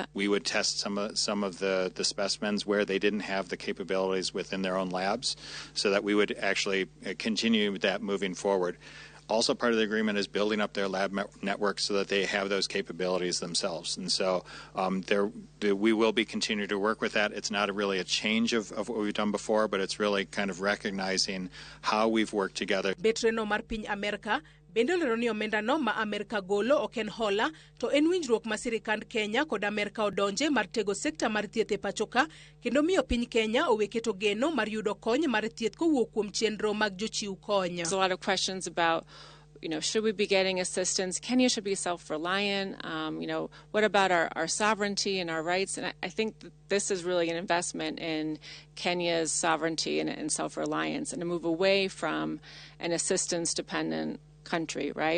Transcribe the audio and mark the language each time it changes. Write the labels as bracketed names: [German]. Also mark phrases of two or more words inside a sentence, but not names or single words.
[English] We would test some of the specimens where they didn't have the capabilities within their own labs, so that we would actually continue that moving forward. Also, part of the agreement is building up their lab networks so that they have those capabilities themselves. And so we will be continuing to work with that. It's not really a change of what we've done before, but it's really kind of recognizing how we've worked together. [Luo (Kenya and Tanzania)] Betreno mar piny Amerka bende lero ni omenda no ma Amerka golo ok en hola, to en winjruok ma sirikand Kenya kod Amerka odonje mar tego sekta mar thieth e pachoka, kendo miyo piny Kenya oweketo geno mar yudo kony mar thieth kowuok kuom chenro mag jochiw kony. [English] There's a lot of questions about, should we be getting assistance? Kenya should be self-reliant. What about our sovereignty and our rights? And I think that this is really an investment in Kenya's sovereignty and self-reliance, and a move away from an assistance-dependent country, right?